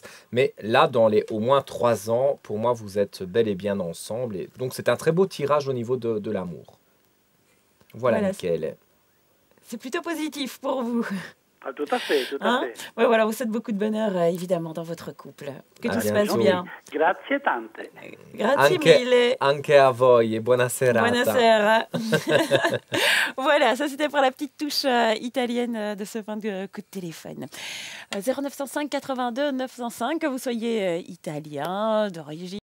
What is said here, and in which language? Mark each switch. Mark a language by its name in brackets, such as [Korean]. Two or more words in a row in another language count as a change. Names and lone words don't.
[French] Mais là, dans les au moins 3 ans, pour moi, vous êtes bel et bien ensemble. Et donc, c'est un très beau tirage au niveau de l'amour. Voilà, Michael. C'est plutôt positif pour vous. Ah, tout à fait, tout à fait. Ouais, voilà, vous souhaite beaucoup de bonheur, évidemment, dans votre couple. Que tout se passe bien. [Italian] Grazie tante. Grazie mille. Anche a voi et buona serata. Buonasera. [French] Voilà, ça c'était pour la petite touche italienne de ce fin de coup de téléphone. 0905 82 905, que vous soyez italien, d'origine